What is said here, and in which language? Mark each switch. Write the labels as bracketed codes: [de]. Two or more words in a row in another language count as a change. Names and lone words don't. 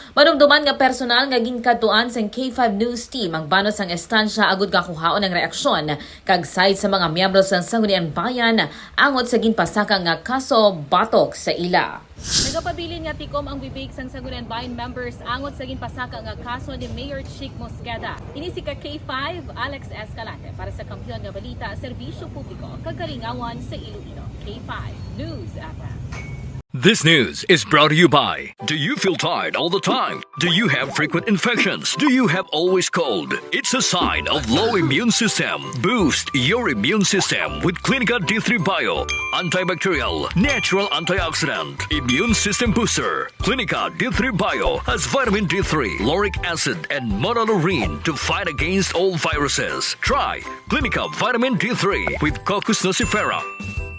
[hil] Madumduman nga personal nga ginkadtuan sang K5 News Team ang banos sang estansya agud nga kuhaon ang reaksyon kag side sa mga miyembro sang sangguniang bayan angot sa ginpasaka nga kaso batok sa ila. Nagapabilin nga tikom ang bibig sang Sangguniang Bayan members angot sa ginpasaka nga kaso ni Mayor Chic Mosqueda. Ini si K5 Alex Escalante para sa Kampiyon nga Balita, Serbisyo Publiko, Kagalingawan sa Iloilo. K5 News FM. [en] This news is brought to you by, do you feel tired all the time? Do you have frequent infections? Do you have always cold? It's a sign of low immune system. Boost your immune system with Nnga D3 Bio, antibacterial, natural antioxidant, immune system booster. Nnga D3 Bio has vitamin D3, lauric acid, and monolurine to fight against all viruses. Try Nnga Vitamin D3 with Coccus nocifera.